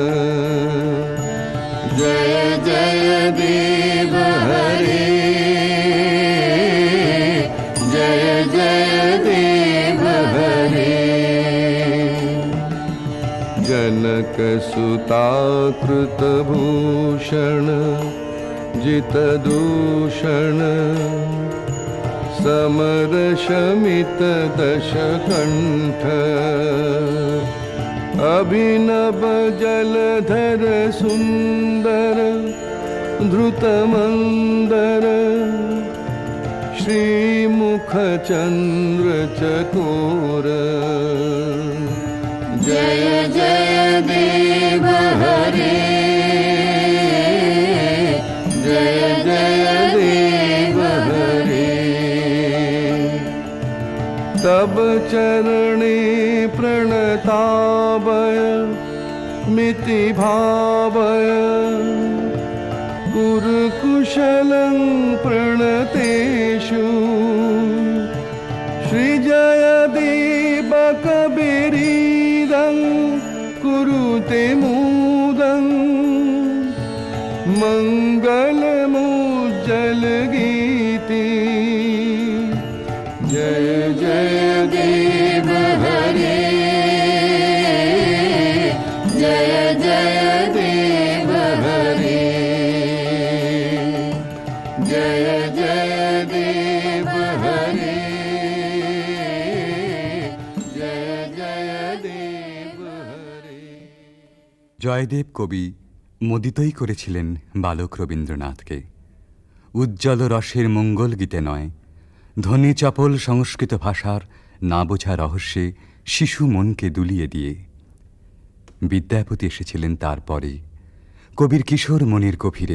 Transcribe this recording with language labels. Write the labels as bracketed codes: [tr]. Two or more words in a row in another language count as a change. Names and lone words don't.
[sa] जय जय देव हरे जय जय देव हरे जनक सुता कृत भूषण जित दूषण समर शमित दश कंठ अभिनव जलधर सुंदर धृत मंदर श्रीमुख चंद्र चकोर जय जय देव हरे जय जय देव हरे तब चरणे प्रणतावय मिति भावय कुरुकुशलं प्रणतेषु श्रीजयदेव कबीरीदं कुरुते मुदं मङ्गलमुज्जलगीति जय जय देव हरे जय जय देव हरे जय जय देव हरे जय जय देव हरे [bn] জয়দেব কবি মোদিতই করেছিলেন বালক রবীন্দ্রনাথকে উজ্জ্বল রসের মঙ্গল গীতে নয়, ধ্বনি চপল সংস্কৃত ভাষার না বোঝা রহস্যে শিশু মনকে দুলিয়ে দিয়ে। বিদ্যাপতি এসেছিলেন তারপরে, কবির কিশোর মনের গভীরে।